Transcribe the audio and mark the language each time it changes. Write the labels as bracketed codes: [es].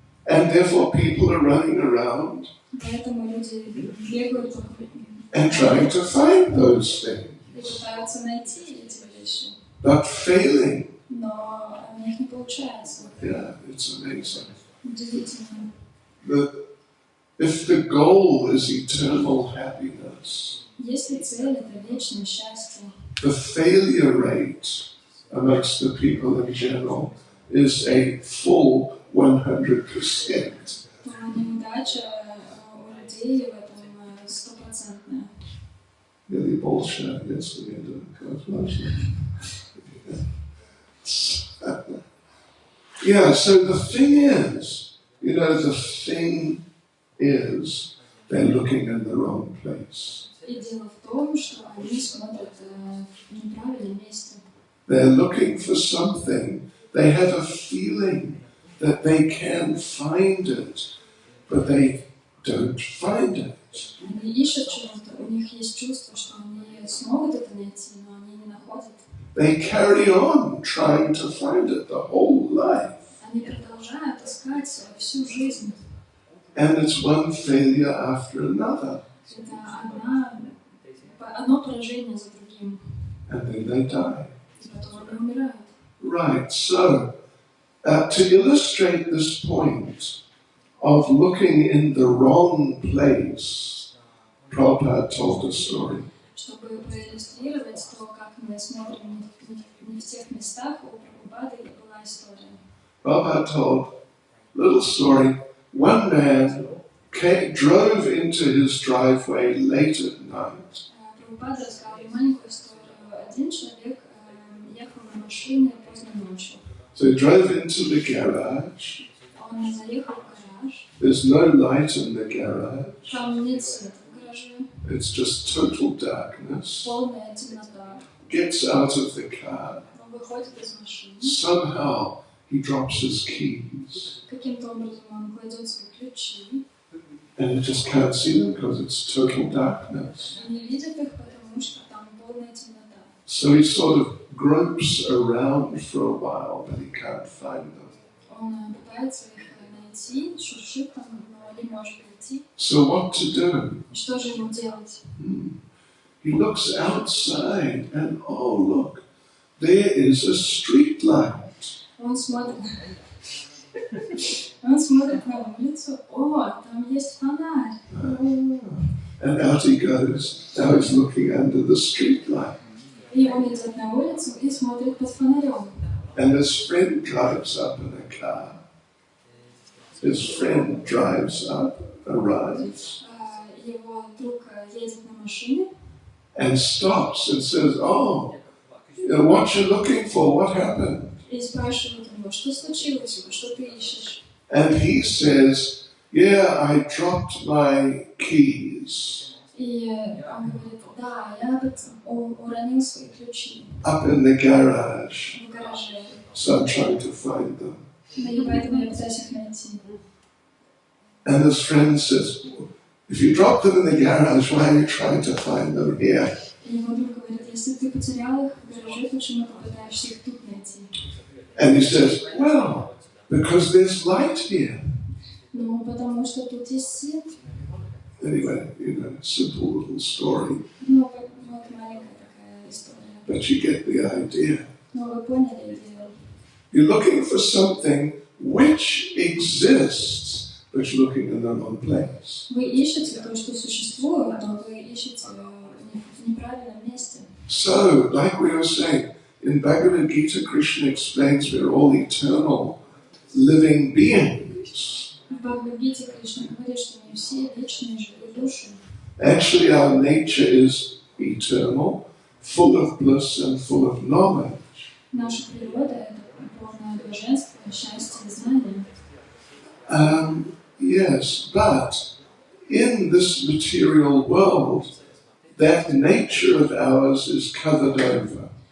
[en] And therefore people are running around [ru] Поэтому люди бегают [en] and trying to find those things, [ru] и пытаются найти эти вещи, [en] but failing. [ru] но у них не получается. [en] Yeah, it's amazing. [ru] Удивительно. [en] If the goal is eternal happiness, [ru] Если цель — это вечное счастье, [en] the failure rate amongst the people in general is a full 100%. [ru] то неудача у людей в этом 100%. [en] Really bullshit, yes, we do. Yeah, so the thing is, they're looking in the wrong place. [ru] И дело в том, что они смотрят в неправильном месте. [en] They're looking for something. They have a feeling that they can find it, but they don't find it. [ru] Они ищут чего-то, у них есть чувство, что они смогут это найти, но они не находят. [en] They carry on trying to find it the whole life. [ru] они продолжают искать всю жизнь. [en] And it's one failure after another. [ru] Это одно поражение за другим. [en] And then they die. [ru] И потом они умирают. [en] Right, so to illustrate this point of looking in the wrong place, Prabhupada told a story. [ru] Чтобы проиллюстрировать то, как мы смотрим не в тех местах, у Прабхупады была история. [en] Prabhupada told a little story. One man drove into his driveway late at night. [ru] Прабхупада рассказал маленькую историю. Один человек ехал на машине поздно ночью. [en] So he drove into the garage. [ru] Он заехал в гараж. [en] There's no light in the garage. [ru] Там нет света в гараже. [en] It's just total darkness. [ru] Полная темнота. [en] Gets out of the car. [ru] Он выходит из машины. [en] Somehow he drops his keys. [ru] Каким-то образом он кладет свои ключи. [en] And he just can't see them because it's total darkness. [ru] Он не видит их, потому что там полная темнота. [en] So he sort of gropes around for a while, but he can't find them. [ru] Он пытается их найти, шуршит там, но не может найти. [en] So what to do? [ru] Что же ему делать? [en] He looks outside and oh look, there is a street light. [ru] Он смотрит на улицу. О, там есть фонарь. [en] And out he goes. Now he's looking under the street light. [ru] И он идет на улицу и смотрит под фонарем. [en] And his friend drives up in a car. His friend drives up, arrives, [ru] Его друг едет на машине [en] and stops and says, "Oh, what you looking for? What happened?" [ru] и спрашивает его, что случилось, что ты ищешь. [en] And he says, "Yeah, I dropped my keys [ru] И он говорит, да, я уронил свои ключи [en] up in the garage, [ru] в гараже. [en] so I'm trying to find them." [ru] И поэтому я пытаюсь их найти. [en] And his friend says, "If you drop them in the garage, why are you trying to find them here?" [ru] И его друг говорит, если ты потерял их в гараже, почему ты пытаешься их тут найти? [en] And he says, "Well, because there's light here." [ru] Ну, потому что тут есть свет. [en] Anyway, simple little story, [ru] Ну, вот маленькая такая история. [en] but you get the idea. [ru] Но вы поняли идею. [en] You're looking for something which exists, but you're looking in the wrong place. [ru] Вы ищете то, что существует, но вы ищете в неправильном месте. [en] So, like we were saying, in Bhagavad-gita, Krishna explains we're all eternal, living beings. [ru] В Бхагавад-гите Кришна говорит, что мы все вечные живые души. [en] Actually, our nature is eternal, full of bliss and full of knowledge. [ru] Наша природа — это полное блаженство, счастье и знание. [en] Yes, but in this material world, that nature of ours is covered over.